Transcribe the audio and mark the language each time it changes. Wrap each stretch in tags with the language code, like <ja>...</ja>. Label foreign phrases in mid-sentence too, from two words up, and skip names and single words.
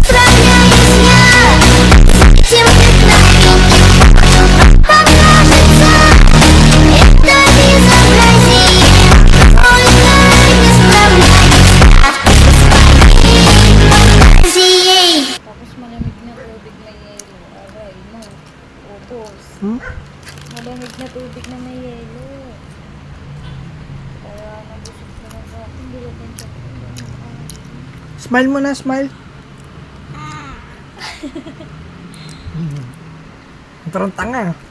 <ru>Справляюсь я с этим вдохновением. Покажется это безобразие. Ой, я не справляюсь с фантазией.</ru> <tl>Tapos malamig na tubig na yelo. Aray mo. Ubos. Malamig na tubig na may yelo. Kaya nabusog na lang ako. Hindi ko din siya. Smile mo na, smile. Parang tanga.</tl>